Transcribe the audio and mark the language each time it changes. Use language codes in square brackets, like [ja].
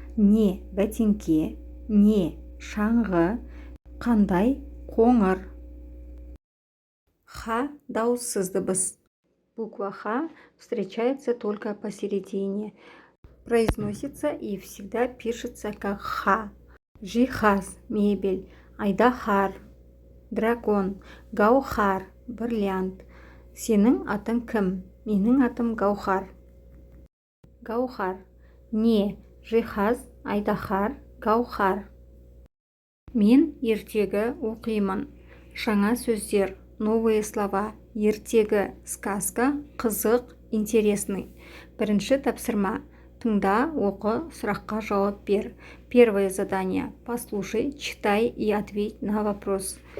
[kk] Не бәтеңке, не шаңғы, қандай қоңыр. Х дауыссыз дыбыс. [ru] Буква Х встречается только посередине. Произносится и всегда пишется как Х. [kk] Жиһаз – мебель, айдахар – дракон, гаухар – бриллиант. Сенің атың кім? Менің атым Гаухар. Гаухар. Не жиһаз, айдахар, гаухар. Мен ертегі оқимын. Жаңа сөздер, [ru] новые слова. [kk] Ертегі, сказка, қызық, интересный. Бірінші тапсырма. Тыңда, оқы, сұраққа жауап бер. [ru] Первое задание. Послушай, читай и ответь на вопрос.